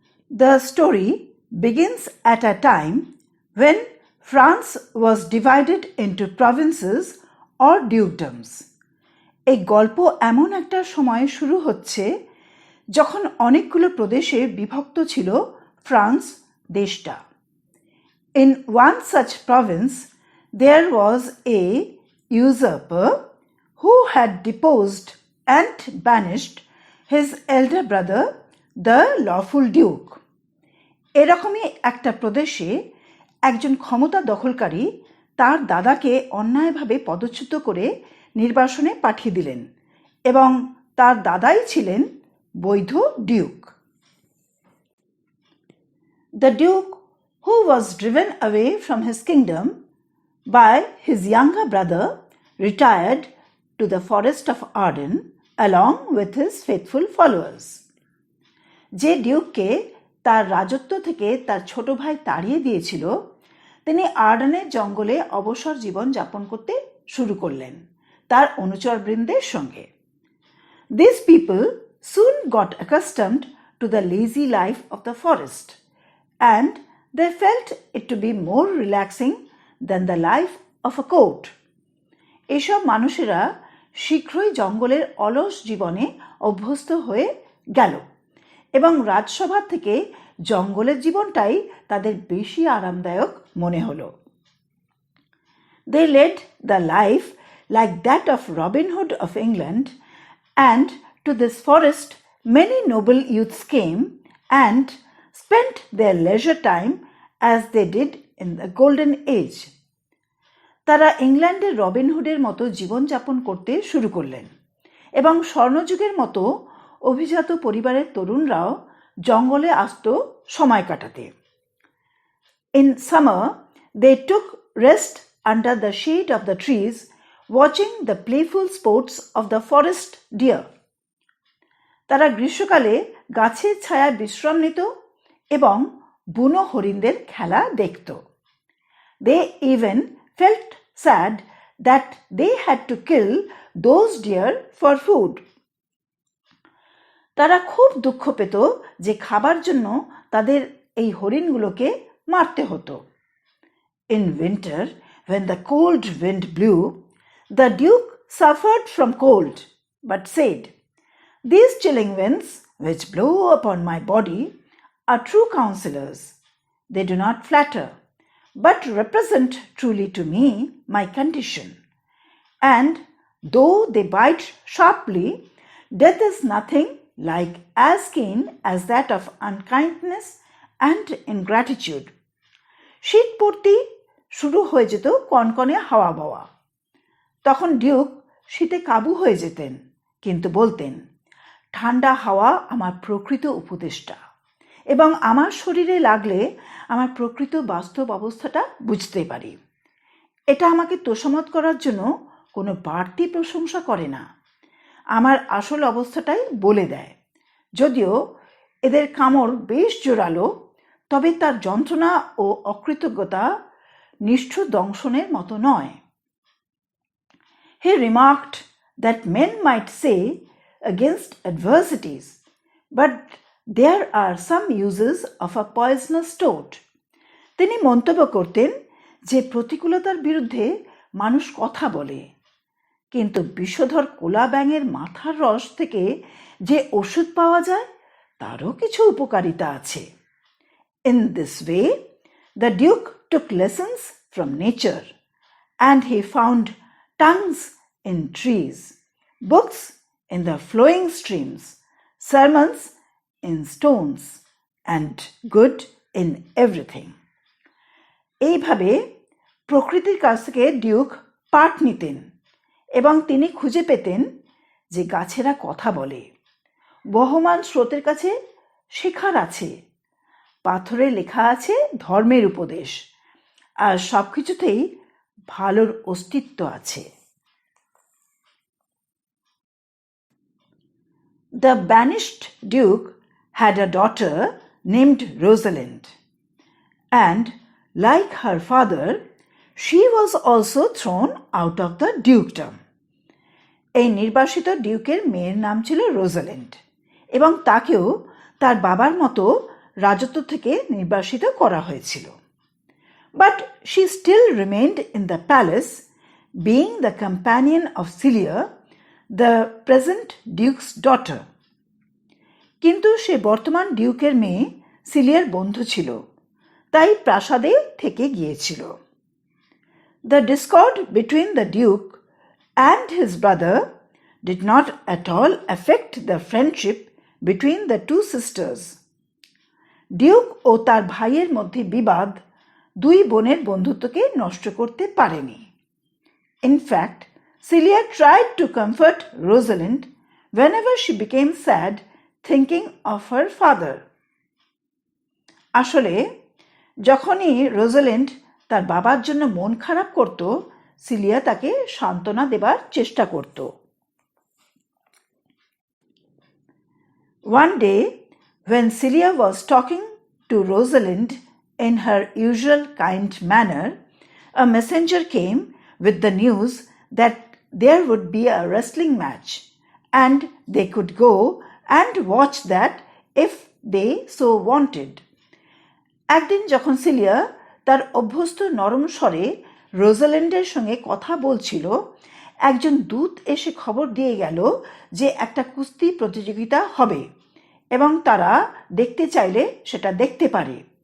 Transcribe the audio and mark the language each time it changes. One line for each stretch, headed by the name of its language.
English: The story begins at a time when France was divided into provinces or dukedoms.
Bangla: এই গল্প এমন একটা সময়ে শুরু হচ্ছে যখন অনেকগুলো প্রদেশে বিভক্ত ছিল ফ্রান্স দেশটা।
English: In one such province, there was a usurper who had deposed and banished his elder brother, the lawful duke.
Bangla: এরকমই একটা প্রদেশে একজন ক্ষমতা দখলকারী তার দাদাকে অন্যায়ভাবে পদচ্যুত করে নির্বাসনে পাঠিয়ে দিলেন এবং তার দাদাই ছিলেন বৈধ Duke.
English: The duke, who was driven away from his kingdom by his younger brother, retired to the forest of Arden along with his faithful followers.
Bangla: যে ডিউককে তার রাজত্ব থেকে তার ছোট ভাই তাড়িয়ে দিয়েছিল তিনি আর্ডেনের জঙ্গলে অবসর জীবন যাপন করতে শুরু করলেন তার অনুচরবৃন্দের সঙ্গে।
English: These people soon got accustomed to the lazy life of the forest and they felt it to be more relaxing than the life of a court.
Bangla: এসব মানুষেরা শীঘ্রই জঙ্গলের অলস জীবনে অভ্যস্ত হয়ে গেল এবং রাজসভা থেকে জঙ্গলের জীবনটাই তাদের বেশি আরামদায়ক মনে হলো।
English: They led the life like that of Robin Hood of England, and to this forest many noble youths came and spent their leisure time as they did in the Golden Age.
Bangla: তারা ইংল্যান্ডের রবিনহুডের মতো জীবনযাপন করতে শুরু করলেন এবং স্বর্ণযুগের মতো অভিজাত পরিবারের তরুণরাও জঙ্গলে আসত সময় কাটাতে।
English: In summer, they took rest under the shade of the trees, watching the playful sports of the forest deer.
Bangla: তারা গ্রীষ্মকালে গাছের ছায়ায় বিশ্রাম নিত এবং বুনো হরিণদের খেলা দেখত।
English: They even felt sad that they had to kill those deer for food.
Bangla: তারা খুব দুঃখ পেত যে খাবার জন্য তাদের এই হরিণগুলোকে মারতে হতো।
English: In winter, when the cold wind blew, the duke suffered from cold, but said, "These chilling winds which blow upon my body are true counselors. They do not flatter, but represent truly to me my condition. And though they bite sharply, death is nothing like as keen as that of unkindness and ingratitude."
Bangla: শীত পড়তেই শুরু হয়ে যেত কনকনে হাওয়া বওয়া। তখন Duke শীতে কাবু হয়ে যেতেন, কিন্তু বলতেন, ঠান্ডা হাওয়া আমার প্রকৃত উপদেষ্টা এবং আমার শরীরে লাগলে আমার প্রকৃত বাস্তব অবস্থাটা বুঝতে পারি। এটা আমাকে তোষামত করার জন্য কোনো বাড়তি প্রশংসা করে না, আমার আসল অবস্থাটাই বলে দেয়। যদিও এদের কামড় বেশ জোরালো, তবে তার যন্ত্রণা ও অকৃতজ্ঞতা নিষ্ঠুর দংশনের মতো নয়।
English: He remarked that men might say against adversities, but there are some uses of a poisonous toad.
Bangla: তিনি মন্তব্য করতেন যে প্রতিকূলতার বিরুদ্ধে মানুষ কথা বলে, কিন্তু বিষধর কোলা ব্যাঙের মাথার রস থেকে যে ওষুধ পাওয়া যায় তারও কিছু উপকারিতা আছে।
English: In this way, the duke took lessons from nature, and he found tongues in trees, books in the flowing streams, sermons in stones, and good in everything.
Bangla: এইভাবে প্রকৃতির কাছ থেকে ডিউক পাঠ নিতেন এবং তিনি খুঁজে পেতেন যে গাছেরা কথা বলে, বহমান স্রোতের কাছে শেখার আছে, পাথরে লেখা আছে ধর্মের উপদেশ, আর সব কিছুতেই ভালোর অস্তিত্ব আছে।
English: The banished duke had a daughter named Rosalind, and like her father, she was also thrown out of the dukedom.
Bangla: এই নির্বাসিত ডিউকের মেয়ের নাম ছিল রোজালিন্ড এবং তাকেও তার বাবার মতো রাজত্ব থেকে নির্বাসিত করা হয়েছিল।
English: But she still remained in the palace, being the companion of Celia, the present duke's daughter.
Bangla: কিন্তু সে বর্তমান ডিউকের মেয়ে সিলিয়ার বন্ধু ছিল, তাই প্রাসাদে থেকে গিয়েছিল।
English: The discord between the duke and his brother did not at all affect the friendship between the two sisters.
Bangla: Duke ও তার ভাইয়ের মধ্যে বিবাদ দুই বোনের বন্ধুত্বকে নষ্ট করতে পারেনি।
English: In fact, Celia tried to comfort Rosalind whenever she became sad thinking of her father.
Bangla: আসলে যখনই রোজালিন্ড তার বাবার জন্য মন খারাপ করত, সিলিয়া তাকে সান্ত্বনা দেবার চেষ্টা করত।
English: One day, when Celia was talking to Rosalind in her usual kind manner, a messenger came with the news that there would be a wrestling match and they could go and watch that if they so wanted.
Bangla: একদিন যখন cilia তার অভ্যস্ত নরম স্বরে রোজালিন্ডের সঙ্গে কথা বলছিল, একজন দূত এসে খবর দিয়ে গেল যে একটা কুস্তি প্রতিযোগিতা হবে এবং তারা দেখতে চাইলে সেটা দেখতে পারে।